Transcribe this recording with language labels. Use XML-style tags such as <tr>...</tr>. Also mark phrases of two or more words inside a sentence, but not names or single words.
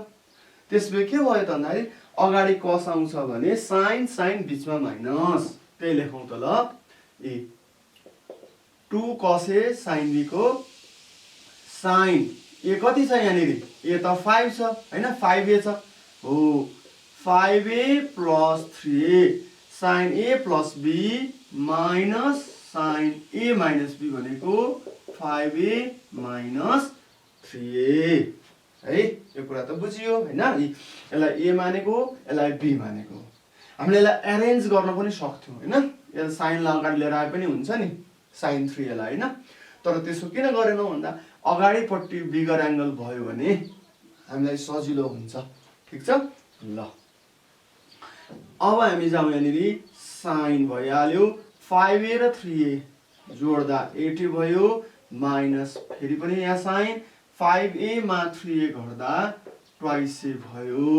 <ne>त्यसपछि के भयो त भन्दाखेरि अगाडि कस आउँछ भने साइन साइन बिचमा माइनस, त्यही लेखौँ त। ल 2 cos ए sin b को साइन ए कति छ यहाँनिर, ए त 5 छ हैन, 5a छ हो, 5a प्लस 3a sin a प्लस b माइनस sin a माइनस b भनेको 5a माइनस 3a है। यो कुरा त बुझियो हैन। यसलाई ए मानेको, यसलाई बी मानेको। हामीले यसलाई एरेन्ज गर्न पनि सक्थ्यौँ हैन, यसलाई साइनलाई अगाडि लिएर आए पनि हुन्छ नि, sin 3a लाई हैन। तर त्यसो किन गरेनौँ भन्दा अगाडिपट्टि</ne> <en>bigger angle</en> <ne>भयो भने हामीलाई सजिलो हुन्छ। ठिक छ। ल अब हामी जाउँ यहाँनिर, साइन भइहाल्यो, 5a र 3a जोड्दा 80 भयो, माइनस फेरि पनि यहाँ साइन 5a मा 3a घट्दा ट्वाइस ए भयो।</ne>